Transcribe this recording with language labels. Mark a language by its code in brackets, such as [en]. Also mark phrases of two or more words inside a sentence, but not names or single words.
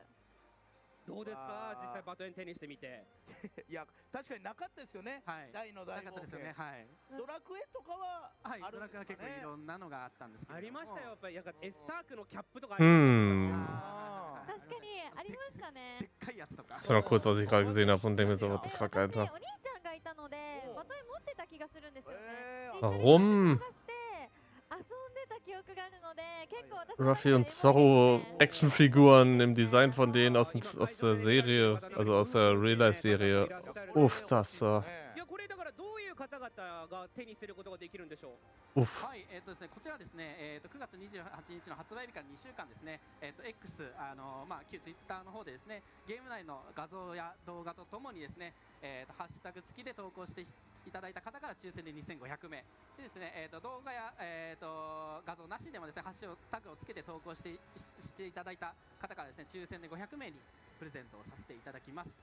[ja] どうですか、実際バトン手にしてみて。いや、確かになかったですよね。大の大冒険。なかったですよね。はい。ドラクエとかは、はい、ドラクエは結構いろんなのがあったんですけど。ありましたよ、やっぱりエスタークのキャップとかありました。確かにありましたね。でっかいやつとか。 [de] Das war noch kurz, was ich gerade gesehen habe und denke mir so, [en] what the fuck, [de] Alter. [ja] お兄ちゃんがいたので、バトン持ってた気がするんですよね。 [de] Warum? Ruffy und Zorro Actionfiguren im Design von denen aus der Serie, also aus der Real-Life-Serie. Uff, das Uff. [ja] はい、ですね、こちらですね、9月28日の発売日から2週間ですね、X、旧 Twitter の方でですね、ゲーム内の画像や動画とともにですね、ハッシュタグ付きで投稿していただいた方から抽選で2500名、そしてですね、動画や、画像なしでもですね、ハッシュタグをつけて投稿していただいた方からですね、抽選で500名にプレゼントをさせていただきます。